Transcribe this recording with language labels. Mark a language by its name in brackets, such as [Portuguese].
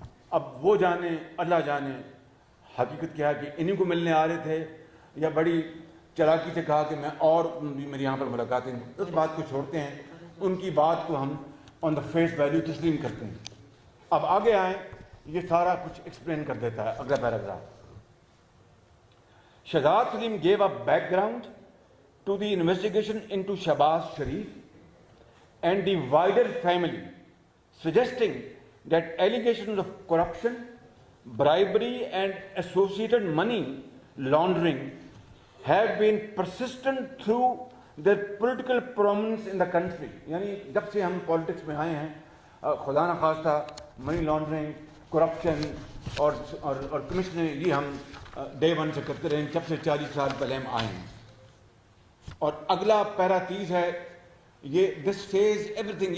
[Urdu] اب وہ جانے اللہ جانے حقیقت کیا ہے کہ انہیں کو ملنے آ رہے تھے یا بڑی چلاکی سے کہا کہ میں اور بھی میری یہاں پر ملاقاتیں. اس بات کو چھوڑتے ہیں، ان کی بات کو ہم [English] on the face value [Urdu] تسلیم کرتے ہیں. اب آگے آئیں یہ سارا کچھ ایکسپلین کر دیتا ہے. اگلا paragraph. [English] Shahzad Salim gave a background to the investigation into Shahbaz Sharif and the wider family, suggesting that allegations of corruption, bribery and associated money laundering have been persistent through their political prominence in the country. [Urdu] یعنی جب سے ہم politics میں آئے ہیں خدا نخواستہ money laundering, corruption اور کمیشن, یہ ہم [English] day one [Urdu] سے کرتے رہے ہیں, جب سے 40 سال پہلے ہم آئے ہیں. اور اگلا پیرا 30 ہے, یہ [English] This says everything.